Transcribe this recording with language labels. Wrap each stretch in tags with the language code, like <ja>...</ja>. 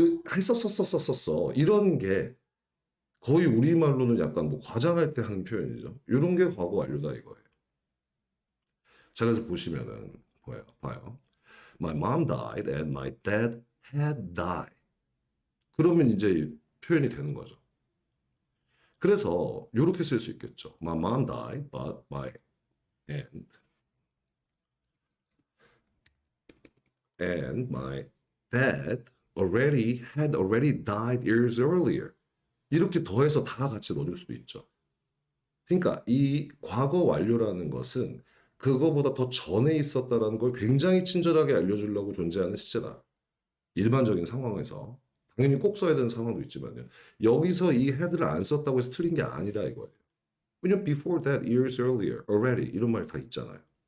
<ko>했었었었었었어. 이런 게 거의 우리말로는 약간 뭐 과장할 때 하는 표현이죠. 이런 게 과거 완료다 이거예요. 자, 그래서 보시면은 봐요.</ko> <en>My mom died and my dad had died.</en> <ko>그러면 이제 표현이 되는 거죠. 그래서 이렇게 쓸 수 있겠죠.</ko> <en>My mom died, but my and my dad had already died years earlier.</en> <ko>이렇게 더해서 다 같이 넣어줄 수도 있죠. 그러니까 이 과거 완료라는 것은 그거보다 더 전에 있었다라는 걸 굉장히 친절하게 알려주려고 존재하는 시제다. 일반적인 상황에서. 당연히 꼭 써야 되는 상황도 있지만요. 여기서 이 had를 안 썼다고 해서 틀린 게 아니다 이거예요. 왜냐면</ko> <en>before that, years earlier, already</en> <ko>이런 말 다 있잖아요.</ko>